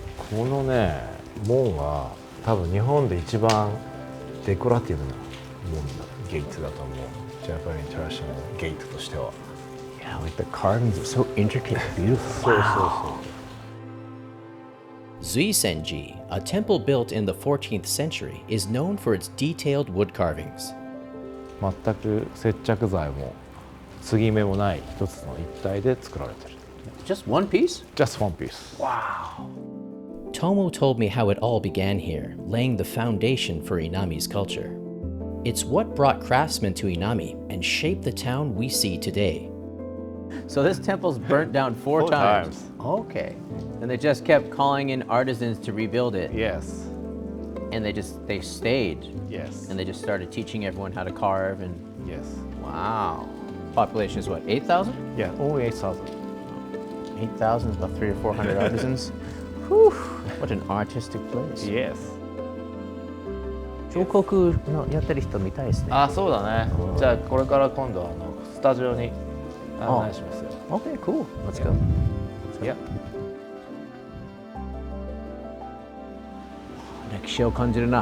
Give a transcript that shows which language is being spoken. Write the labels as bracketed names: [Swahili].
[Japanese] このね、門は多分日本で一番デコラティブな門だ、ゲートだと思う。ジャパニーズトラディショナルゲートとしては。 [English] Yeah, like the carvings are so intricate and beautiful. Wow. Zuisenji, a temple built in the 14th century, is known for its detailed wood carvings. 全く接着剤も継ぎ目もない一つの一体で作られてる。 Just one piece? Just one piece. Wow. Tomo told me how it all began here, laying the foundation for Inami's culture. It's what brought craftsmen to Inami and shaped the town we see today. So this temple's burnt down four times. Okay. And they just kept calling in artisans to rebuild it. Yes. And they stayed. Yes. And they just started teaching everyone how to carve and... Yes. Wow. Population is what, 8,000? Yeah, only 8,000. 8,000 is about 300 or 400 artisans. Whew, what an artistic place. Yes. [Japanese] 彫刻のやってる人見たいですね。あ、そうだね。じゃあこれから今度スタジオに案内しますよ。 [English] Okay, cool. Let's go. Yeah. [Japanese] 歴史を感じるな。